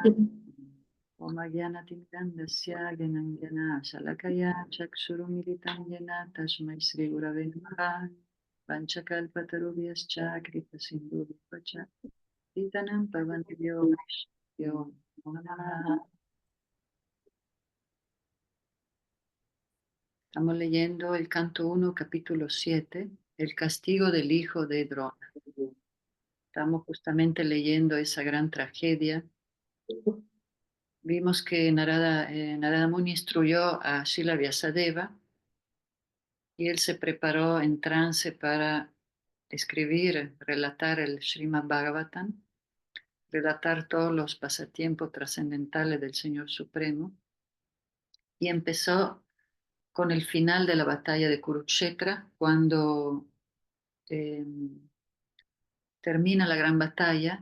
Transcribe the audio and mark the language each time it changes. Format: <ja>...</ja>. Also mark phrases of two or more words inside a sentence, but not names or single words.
<sa>Om Agyanatimirandasya Gyananjana Shalakaya Chakshurumilitam Yena Tasmai Shri Gurave Namaha. Panchakalpatarubhyascha Kripasindhubhyacha Titanam Pavantivyo Vaishnavyo Namo Namaha.</sa> <es>Estamos leyendo el canto 1, capítulo 7, el castigo del hijo de Drona. Estamos justamente leyendo esa gran tragedia. Vimos que Narada Muni instruyó a Srila Vyasadeva y él se preparó en trance para escribir, relatar el Srimad Bhagavatam, relatar todos los pasatiempos trascendentales del Señor Supremo, y empezó con el final de la batalla de Kurukshetra, cuando eh, termina la gran batalla.</es>